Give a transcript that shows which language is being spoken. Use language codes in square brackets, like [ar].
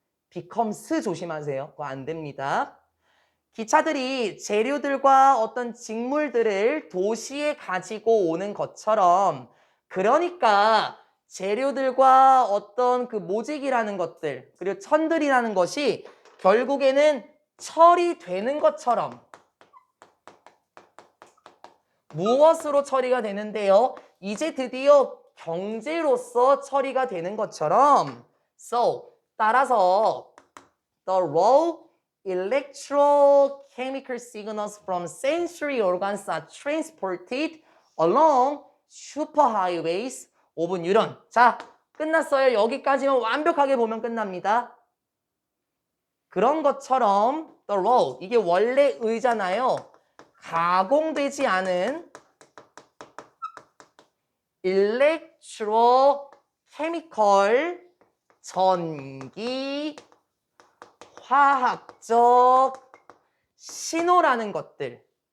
[ko] becomes 조심하세요. 그거 안 됩니다. 기차들이 재료들과 어떤 직물들을 도시에 가지고 오는 것처럼 그러니까 재료들과 어떤 그 모직이라는 것들 그리고 천들이라는 것이 결국에는 처리되는 것처럼 무엇으로 처리가 되는데요? 이제 드디어 경제로서 처리가 되는 것처럼 [en] So 따라서 the raw electrochemical signals from sensory organs are transported along superhighways of neuron. [ko] 자, 끝났어요. 여기까지만 완벽하게 보면 끝납니다. 그런 것처럼 [en] the raw, [ko] 이게 원래 의잖아요. 가공되지 않은 electrochemical 전기 화학적 신호라는 것들.